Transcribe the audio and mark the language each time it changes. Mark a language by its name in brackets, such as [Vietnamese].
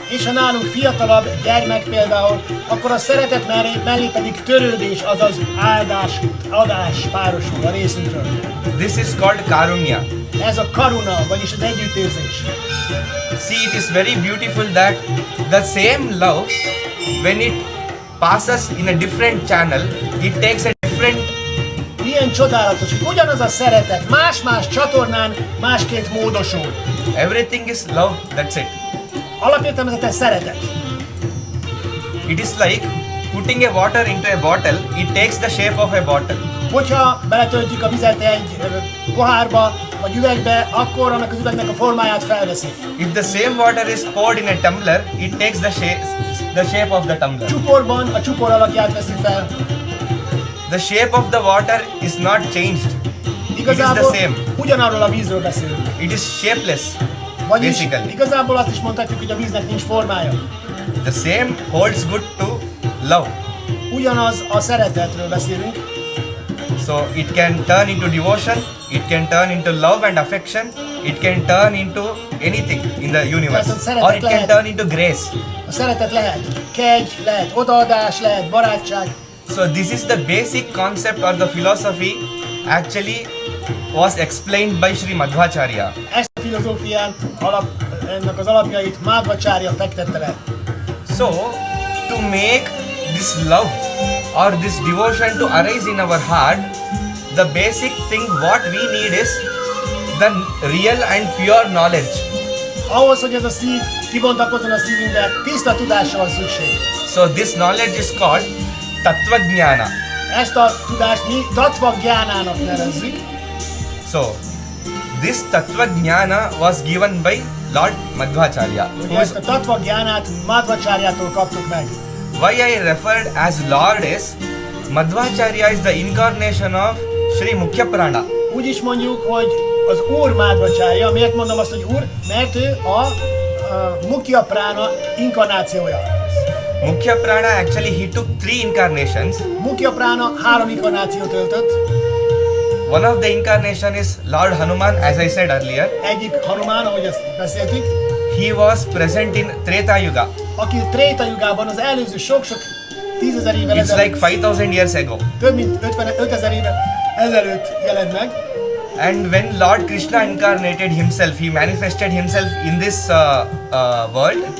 [Hungarian] És ha nálunk fiatalabb gyermek például, akkor a szeretet mellé pedig törődés, azaz adás párosul a részünkről. [English] This is called karunya. [Hungarian] Ez a karuna, vagyis az együttérzés. [English] See, it is very beautiful that the same love, when it passes in a different channel, it takes a different. [Hungarian] Milyen csodálatos, hogy ugyanaz a szeretet más-más csatornán másként módosul. [English] Everything is love, that's it. [Hungarian] Alapértelmezetten szeretet. [English] It is like putting a water into a bottle, it takes the shape of a bottle. [Hungarian] Hogyha beletöltjük a vizet egy pohárba vagy üvegbe, akkor annak az üvegnek a formáját felveszi. [English] If the same water is poured in a tumbler, it takes the shape of the tumbler. [Hungarian] Csuporban a csupor alakját veszi fel. [English] The shape of the water is not changed. [Hungarian] Igazából [English] it is the same. [Hungarian] ugyanarról a vízről beszélünk. [English] It is shapeless. [Hungarian] Vagyis [English] basically. [Hungarian] igazából azt is mondhatjuk, hogy a víznek nincs formája. [English] The same holds good to love. [Hungarian] Ugyanaz a szeretetről beszélünk. [English] So it can turn into devotion, it can turn into love and affection, it can turn into anything in the universe, or it can turn into grace. [Hungarian] A szeretet lehet kegy, lehet odaadás, lehet barátság. [English] So this is the basic concept or the philosophy actually was explained by Sri Madhvacharya. [Hungarian] Ezt a filozófián ennek az alapjait Madhvacharya fektette le. [English] So to make this love or this devotion to arise in our heart, the basic thing what we need is the real and pure knowledge. [Hungarian] Ahhoz, hogy ez a szív kibontakozzon a szívünkbe, tiszta tudásra van szükség. [English] So this knowledge is called Tattva Jnana. [Hungarian] Ezt a tudást mi Tattva Jnánának nevezzük. [English] So this Tattva Jnana was given by Lord Madhvacharya. [Hungarian] Ezt a Tattva Jnánát Madhvacharyától kaptuk meg. [English] Why I referred as Lord is Madhvacharya is the incarnation of Sri Mukhya Prana. [Hungarian] Úgy is mondjuk, hogy az Úr Madhvacharya. Miért mondom azt, hogy Úr? Mert ő a Mukhya Prana inkarnációja. [English] Mukhya Prana actually he took 3 incarnations. [Hungarian] Mukhya Prana 3 inkarnációt öltött. [English] One of the incarnation is Lord Hanuman, as I said earlier. [Hungarian] Egyik Hanuman, ahogy ezt beszéltük. [English] He was present in Treta Yuga. [Hungarian] Aki Tréta Jugában az előző sok-sok 10.000 évvel [English] It's [Hungarian] ezelőtt, [English] like 5000 years ago. [Hungarian] több mint 5000 évvel ezelőtt jelent meg. [English] And when Lord Krishna incarnated himself, he manifested himself in this world.